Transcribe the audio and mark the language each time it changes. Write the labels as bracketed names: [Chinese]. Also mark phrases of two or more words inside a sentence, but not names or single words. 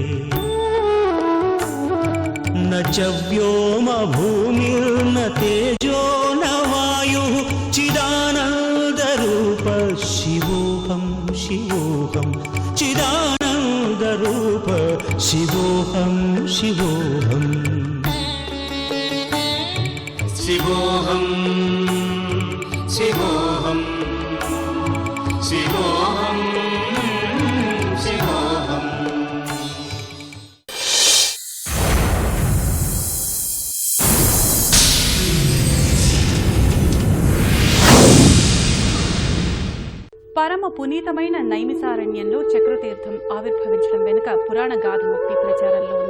[Sanskrit] न च व्योमभूमिर्न तेजो न वायुः चिदानन्दरूप शिवोऽहं शिवोऽहं चिदानन्दरूप शिवोऽहं शिवोऽहं शिवोऽहं शिवोऽहं शिवोऽहं शिवोऽहं. [Telugu] పరమ పునీతమైన నైమిసారణ్యంలో చక్రతీర్థం ఆవిర్భవించడం వెనుక పురాణ గాథ ఒకటి ప్రచారంలో ఉంది.